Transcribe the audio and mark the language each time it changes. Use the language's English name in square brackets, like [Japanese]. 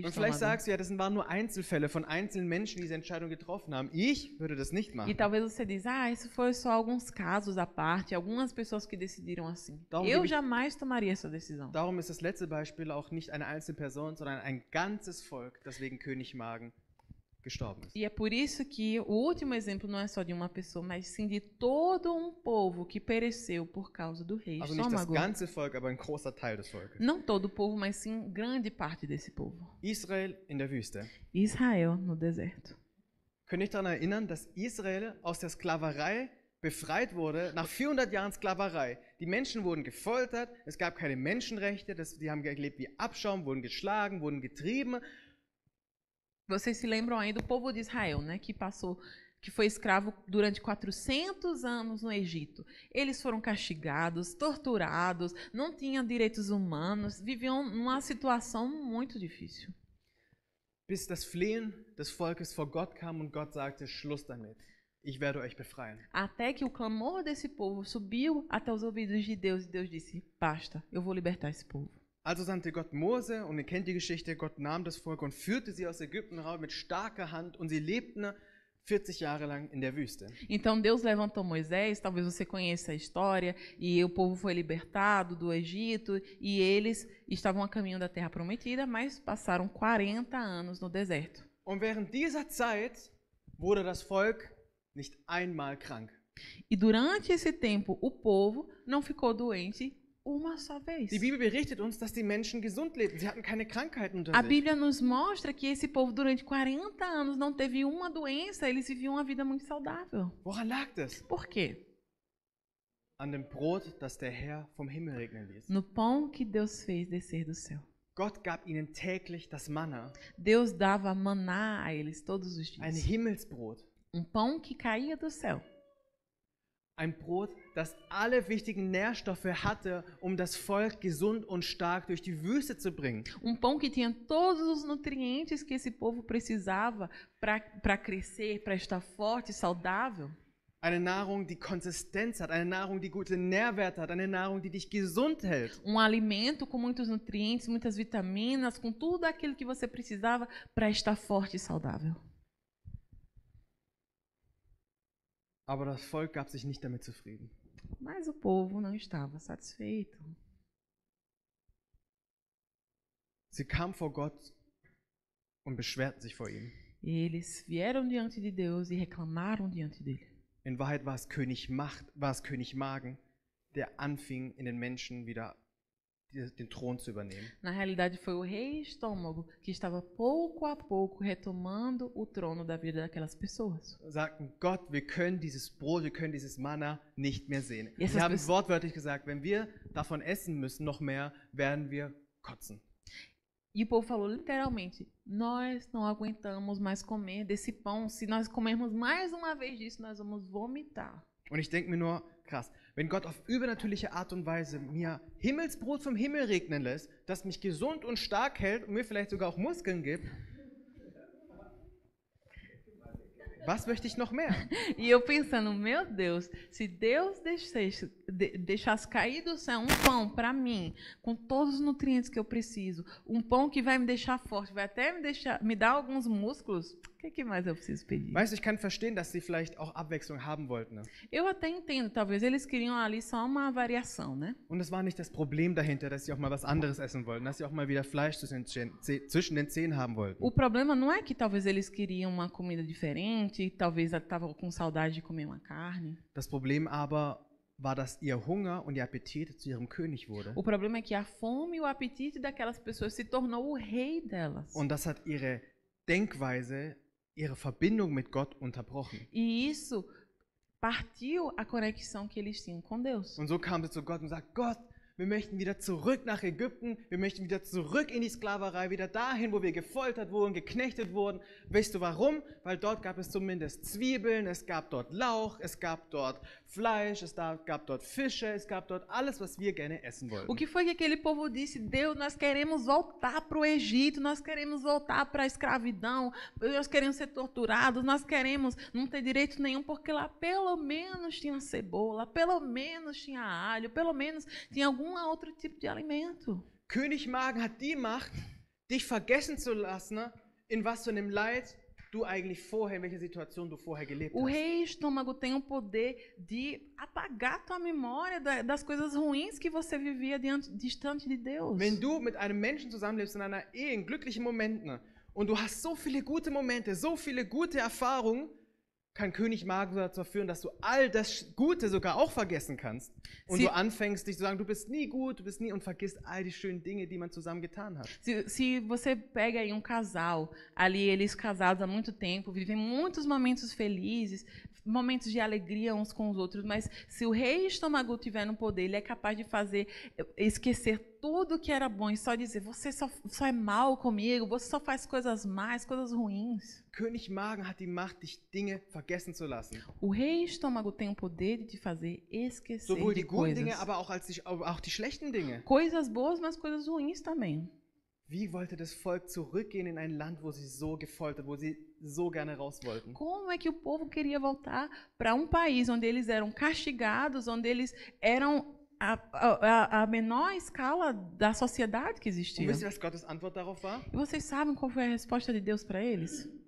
[German] Und vielleicht [Portuguese] Estômago. [German] sagst du, ja, das waren nur Einzelfälle von einzelnen Menschen, die diese Entscheidung getroffen haben. Ich würde das nicht [Portuguese] E [German] machen. [Portuguese] talvez você diz, isso foi só alguns casos à parte, algumas pessoas que decidiram assim. [German] Darum [Portuguese] Eu [German] gebe ich- [Portuguese] jamais tomaria essa decisão. [German] Darum ist das letzte Beispiel auch nicht eine einzelne Person, sondern ein ganzes Volk, das wegen König Magen gestorben ist. [Portuguese] E é por isso que o último exemplo não é só de uma pessoa, mas sim de todo um povo que pereceu por causa do rei [German] Also nicht das [Portuguese] Estômago. [German] ganze Volk, aber ein großer Teil des Volkes. [Portuguese] Não todo o povo, mas sim grande parte desse povo. [German] Israel in der Wüste. [Portuguese] Israel no deserto. [German] Könnt ihr euch daran erinnern, dass Israel aus der Sklaverei befreit wurde, nach 400 Jahren Sklaverei. Die Menschen wurden gefoltert, es gab keine Menschenrechte, die haben gelebt wie Abschaum, wurden geschlagen, wurden getrieben. [Portuguese] Vocês se lembram aí do povo de Israel, né, que foi escravo durante 400 anos no Egito. Eles foram castigados, torturados, não tinham direitos humanos, viviam numa situação muito difícil. [German] Bis das Flehen des Volkes vor Gott kam und Gott sagte, Schluss damit, ich werde euch befreien. [Portuguese] Até que o clamor desse povo subiu até os ouvidos de Deus e Deus disse, basta, eu vou libertar esse povo. [German] Also sandte Gott Mose, und ihr kennt die Geschichte, Gott nahm das Volk und führte sie aus Ägypten raus mit starker Hand, und sie lebten 40 Jahre lang in der Wüste. [Portuguese] Então Deus levantou Moisés, talvez você conheça a história, e o povo foi libertado do Egito, e eles estavam a caminho da Terra Prometida, mas passaram 40 anos no deserto. [German] Und während dieser Zeit wurde das Volk nicht einmal krank. [Portuguese] E durante esse tempo, o povo não ficou doente uma só vez. [German] Die Bibel berichtet uns, dass die Menschen gesund lebten. Sie hatten keine Krankheiten unter [Portuguese] A [German] sich. [Portuguese] Bíblia nos mostra que esse povo, durante 40 anos, não teve uma doença, eles viviam uma vida muito saudável. [German] Woran lag das? [Portuguese] Por quê? [German] An dem Brot, das der Herr vom Himmel regnen ließ. [Portuguese] No pão que Deus fez descer do céu. [German] Gott gab ihnen täglich das Manna, [Portuguese] Deus dava maná a eles todos os [German] ein [Portuguese] dias. [German] Himmelsbrot. [Portuguese] Um pão que caía do céu. [German] Ein Brot, das alle wichtigen Nährstoffe hatte, um das Volk gesund und stark durch die Wüste zu bringen. [Portuguese] Um pão que tinha todos os nutrientes que esse povo precisava para crescer, para estar forte e saudável. [German] Eine Nahrung, die Konsistenz hat, eine Nahrung, die gute Nährwerte hat, eine Nahrung, die dich gesund hält. [Portuguese] Um alimento com muitos nutrientes, muitas vitaminas, com tudo aquilo que você precisava para estar forte e saudável. [German] Aber das Volk gab sich nicht damit zufrieden. [Portuguese] Mas o povo não estava satisfeito. [German] Sie kamen vor Gott und beschwerten sich vor ihm. [Portuguese] Eles vieram diante de Deus e reclamaram diante dele. [German] In Wahrheit war es König Magen, der anfing, in den Menschen wieder den Thron zu übernehmen. [Portuguese] Na realidade, foi o rei Estômago que estava pouco a pouco retomando o trono da vida daquelas pessoas. [German] Sagten, Gott, wir können dieses Brot, wir können dieses Manna nicht mehr sehen. [English] Yes, [German] Sie haben das- wortwörtlich gesagt, wenn wir davon essen müssen, noch mehr, werden wir kotzen. [Portuguese] E o povo falou literalmente: nós não aguentamos mais comer desse pão. Se nós comermos mais uma vez disso, nós vamos vomitar. [German] Und ich denke mir nur, krass, wenn Gott auf übernatürliche Art und Weise mir Himmelsbrot vom Himmel regnen lässt, das mich gesund und stark hält und mir vielleicht sogar auch Muskeln gibt, was möchte ich noch mehr? [Portuguese] E eu pensando, meu Deus, se Deus deixasse cair do céu um pão para mim, com todos os nutrientes que eu preciso, um pão que vai me deixar forte, vai até me dar alguns músculos, o que mais eu preciso pedir? [German] Weißt du, ich kann verstehen, dass sie vielleicht auch Abwechslung haben wollten. Ne? [Portuguese] Eu até entendo, talvez eles queriam ali só uma variação, né? [German] Und es war nicht das Problem dahinter, dass sie auch mal was anderes essen wollten, dass sie auch mal wieder Fleisch zwischen den Zähnen haben wollten. [Portuguese] O problema não é que talvez eles queriam uma comida diferente, talvez estavam com saudade de comer uma carne. [German] Das Problem aber war, dass ihr Hunger und ihr Appetit zu ihrem König wurde. [Portuguese] O problema é que a fome e o apetite daquelas pessoas se tornou o rei delas. [German] Und das hat ihre Denkweise, ihre Verbindung mit Gott unterbrochen. [Portuguese] E isso partiu a conexão que eles tinham com Deus. [German] Und so kam sie zu Gott und sagt, Gott, wir möchten wieder zurück nach Ägypten, wir möchten wieder zurück in die Sklaverei, wieder dahin, wo wir gefoltert wurden, geknechtet wurden. Weißt du warum? Weil dort gab es zumindest Zwiebeln, es gab dort Lauch, es gab dort Fleisch, es gab dort Fische, es gab dort alles, was wir gerne essen [Portuguese] O [German] wollten. [Portuguese] que foi que aquele povo disse? Deus, nós queremos voltar para o Egito, nós queremos voltar para a escravidão, nós queremos ser torturados, nós queremos não ter direito nenhum, porque lá pelo menos tinha cebola, pelo menos tinha alho, pelo menos tinha algum outro tipo de alimento. [German] König Magen hat die Macht, dich vergessen zu lassen, in was für einem Leid du eigentlich vorher, in welcher Situation du vorher gelebt [Portuguese] O [German] hast. [Portuguese] rei Estômago tem o poder de apagar tua memória das coisas ruins que você vivia distante de Deus. [German] Wenn du mit einem Menschen zusammenlebst in einer Ehe, in glücklichen Momenten, und du hast so viele gute Momente, so viele gute Erfahrungen, kann König Magen dazu führen, dass du all das Gute sogar auch vergessen kannst. Und Sie- du anfängst, dich zu sagen, du bist nie gut, du bist nie, und vergisst all die schönen Dinge, die man zusammen getan hat. [Portuguese] Se você pega aí casal, ali eles casados há muito tempo, vivem muitos momentos felizes, momentos de alegria uns com os outros, mas se o rei Estômago tiver no poder, ele é capaz de fazer esquecer tudo que era bom e só dizer, você só é mal comigo, você só faz coisas más, coisas ruins. [German] König Magen hat die Macht, dich Dinge vergessen zu lassen. [Portuguese] O rei Estômago tem o poder de te fazer esquecer [German] Sowohl [Portuguese] de [German] die guten Dinge, [Portuguese] coisas. [German] aber auch die schlechten Dinge. [Portuguese] Coisas boas, mas coisas ruins também. [German] Wie wollte das Volk zurückgehen in ein Land, wo sie so gefoltert, wo sie so gerne raus wollten? [Portuguese] Como é que o povo queria voltar para um país onde eles eram castigados, onde eles eram a menor escala da sociedade que [German] Und [Portuguese] existia? [German] wisst ihr, was Gottes Antwort darauf war? [Portuguese] E vocês sabem qual foi a resposta de Deus para eles?